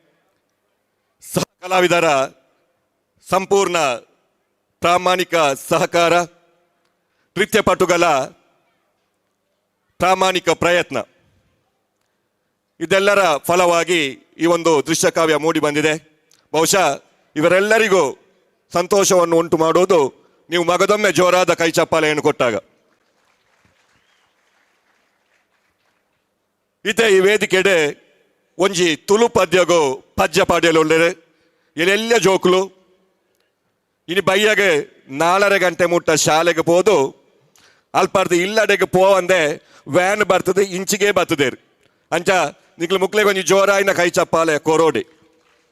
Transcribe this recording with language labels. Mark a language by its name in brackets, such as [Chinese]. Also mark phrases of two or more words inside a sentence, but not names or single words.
[Kannada] ಸಹ ಕಲಾವಿದರ ಸಂಪೂರ್ಣ ಪ್ರಾಮಾಣಿಕ ಸಹಕಾರ, ನೃತ್ಯಪಟುಗಳ ಪ್ರಾಮಾಣಿಕ ಪ್ರಯತ್ನ ಇದೆಲ್ಲರ ಫಲವಾಗಿ ಈ ಒಂದು ದೃಶ್ಯಕಾವ್ಯ ಮೂಡಿ ಬಂದಿದೆ. ಬಹುಶಃ ಇವರೆಲ್ಲರಿಗೂ ಸಂತೋಷವನ್ನು ಉಂಟು ಮಾಡುವುದು ನೀವು ಮಗದೊಮ್ಮೆ ಜೋರಾದ ಕೈ ಚಪ್ಪಾಳೆಯನ್ನು ಕೊಟ್ಟಾಗ. [Tulu] ಇತ್ತೆ ಈ ವೇದಿಕೆಡೆ ಒಂಜಿ ತುಳು ಪದ್ಯಗೋ ಪದ್ಯ ಪಾಡ್ಯಲು ಉಳ್ಳರೆ ಇಲ್ಲೆಲ್ಲ ಜೋಕುಲು ಇನ್ನು ಬೈಯಾಗೆ 4:30 ಗಂಟೆ ಮುಟ್ಟ ಶಾಲೆಗೆ ಹೋದು ಅಲ್ಪಾರ್ದು ಇಲ್ಲಡೆಗೆ ಪೋವಂದೆ [Kannada] ವ್ಯಾನ್ ಬರ್ತದೆ [Tulu] ಇಂಚಿಗೆ ಬರ್ತದೆ ಅಂಚ ನಿಕ್ಲು ಮುಕ್ಲೆಗೆ ಒಂಜಿ ಜೋರಾಯಿನ ಕೈ ಚಪ್ಪಾಲೆ ಕೊರೋಡಿ.